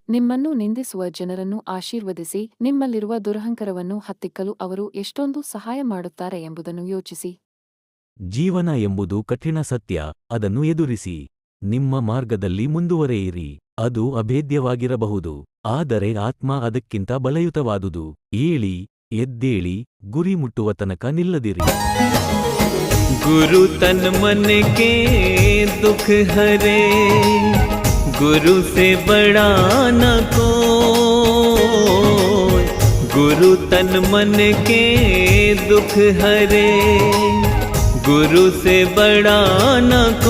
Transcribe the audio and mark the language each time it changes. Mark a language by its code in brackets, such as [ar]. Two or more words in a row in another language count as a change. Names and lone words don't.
[kn] ನಿಮ್ಮನ್ನು ನಿಂದಿಸುವ ಜನರನ್ನು ಆಶೀರ್ವದಿಸಿ ನಿಮ್ಮಲ್ಲಿರುವ ದುರಹಂಕಾರವನ್ನು ಹತ್ತಿಕ್ಕಲು ಅವರು ಎಷ್ಟೊಂದು ಸಹಾಯ ಮಾಡುತ್ತಾರೆ ಎಂಬುದನ್ನು ಯೋಚಿಸಿ. ಜೀವನ ಎಂಬುದು ಕಠಿಣ ಸತ್ಯ, ಅದನ್ನು ಎದುರಿಸಿ. ನಿಮ್ಮ ಮಾರ್ಗದಲ್ಲಿ ಮುಂದುವರೆಯಿರಿ. ಅದು ಅಭೇದ್ಯವಾಗಿರಬಹುದು, ಆದರೆ ಆತ್ಮ ಅದಕ್ಕಿಂತ ಬಲಯುತವಾದುದು. ಏಳಿ, ಎದ್ದೇಳಿ, ಗುರಿ ಮುಟ್ಟುವ ತನಕ ನಿಲ್ಲದಿರಿ. [hi] गुरु तन मन के दुख हरे, गुरु से बड़ा न कोई। गुरु तन मन के दुख हरे, गुरु से बड़ा न कोई।